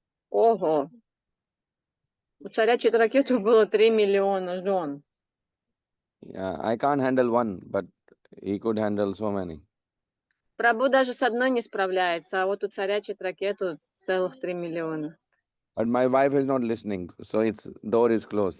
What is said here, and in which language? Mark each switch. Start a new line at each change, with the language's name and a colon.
Russian: Ого! У царя Читракету было 3 миллиона жен.
English: Yeah, I can't handle one, but he could handle so many.
Russian: Прабху даже с одной не справляется, а вот у царя Читракету целых 3 миллиона.
English: But my wife is not listening, so its door is closed.